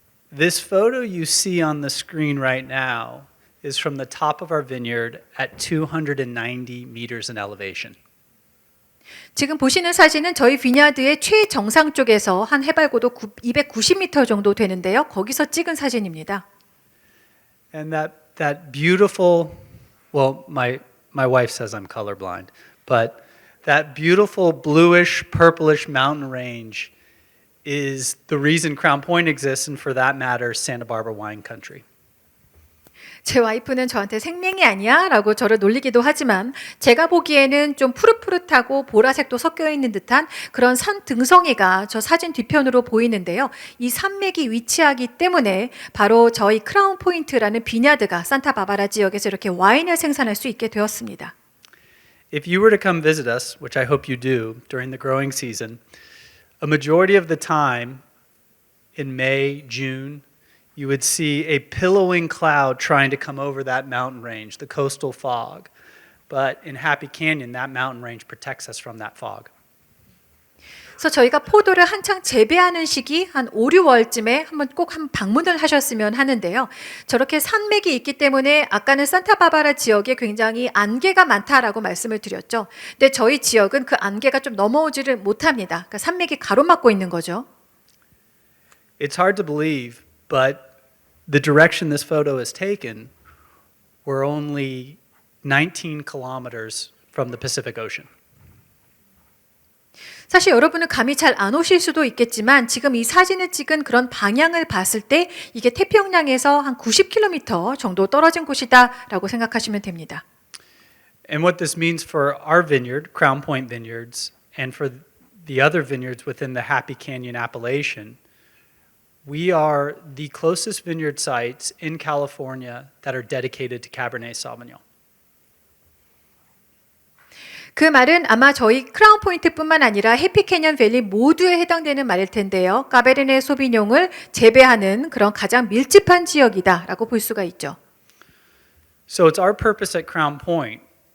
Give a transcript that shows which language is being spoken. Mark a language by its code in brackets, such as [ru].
[en] This photo you see on the screen right now is from the top of our vineyard at 290 meters in elevation. [ko] 지금 보시는 사진은 저희 비냐드의 최정상 쪽에서 한 해발고도 290m 정도 되는데요. 거기서 찍은 사진입니다. [en] And that beautiful, well, my wife says I'm colorblind, but that beautiful bluish, purplish mountain range is the reason Crown Point exists, and for that matter, Santa Barbara wine country. [ko] 제 와이프는 저한테 생명이 아니야 라고 저를 놀리기도 하지만 제가 보기에는 좀 푸릇푸릇하고 보라색도 섞여 있는 듯한 그런 산 등성이가 저 사진 뒤편으로 보이는데요. 이 산맥이 위치하기 때문에 바로 저희 크라운 포인트라는 비냐드가 산타바바라 지역에서 이렇게 와인을 생산할 수 있게 되었습니다. [en] If you were to come visit us, which I hope you do during the growing season, a majority of the time in May, June, you would see a pillowing cloud trying to come over that mountain range, the coastal fog. But in Happy Canyon, that mountain range protects us from that fog. [ko] 그래서 저희가 포도를 한창 재배하는 시기 한 5, 6월쯤에 한번 꼭 방문을 하셨으면 하는데요. 저렇게 산맥이 있기 때문에 아까는 산타바바라 지역에 굉장히 안개가 많다라고 말씀을 드렸죠. 근데 저희 지역은 그 안개가 좀 넘어오지를 못합니다. 그러니까 산맥이 가로막고 있는 거죠. [en] It's hard to believe, but the direction this photo is taken, we're only 19 kilometers from the Pacific Ocean. [ko] 사실 여러분은 감이 잘 안 오실 수도 있겠지만 지금 이 사진을 찍은 그런 방향을 봤을 때 이게 태평양에서 한 90km 정도 떨어진 곳이다라고 생각하시면 됩니다. [en] And what this means for our vineyard, Crown Point Vineyards, and for the other vineyards within the Happy Canyon appellation, we are the closest vineyard sites in California that are dedicated to Cabernet Sauvignon. [ko] 그 말은 아마 저희 크라운 포인트뿐만 아니라 해피 캐년 밸리 모두에 해당되는 말일 텐데요. 카베르네 소비뇽을 재배하는 그런 가장 밀집한 지역이다라고 볼 수가 있죠. [en] So it's our purpose at Crown Point.